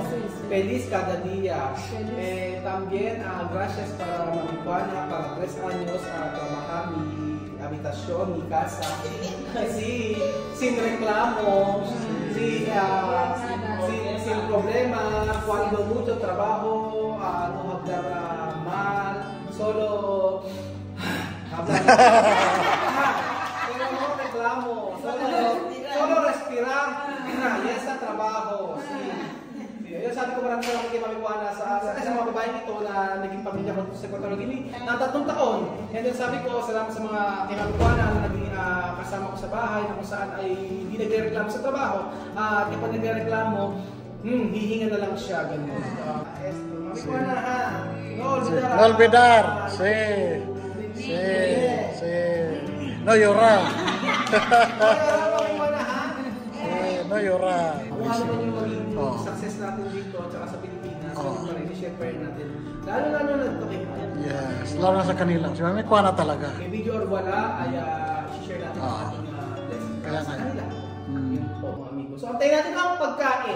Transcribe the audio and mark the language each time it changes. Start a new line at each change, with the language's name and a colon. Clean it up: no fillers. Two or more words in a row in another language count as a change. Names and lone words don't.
Spanish: Feliz cada día. También gracias para Mami Kuana, para 3 años a trabajar mi habitación, mi casa, sí, sin reclamos, sí, sin problemas, cuando mucho trabajo, no hablar mal, solo hablar pero no reclamo, solo respirar, y está trabajo, sí,
Filipino: Yung sabi ko maraming salamat kay Mami Juana sa mga babaeng ito na naging pamilya ko sa Equatorial Guinea na 3 taon. And then sabi ko, salamat sa mga kay Mami Juana na naging kasama ko sa bahay na kung saan ay hindi nagre-reklamo sa trabaho. At kapag nagre-reklamo, hihinga na lang siya, ganun. Mami Juana, ha?
Spanish: No olvidar. Sí. No llorar. No llorar.
Filipino: Kung ano man yung maging success natin dito at saka sa Pilipinas, ano pa rin, i-share pa rin natin. Lalo na ito kay Juan. Yes, lalo na sa kanila. Si Mami Juana talaga. May video or wala, ay i-share natin ang ating blessing para sa kanila. Yun po mga amigo. So, antayin natin ang pagkain.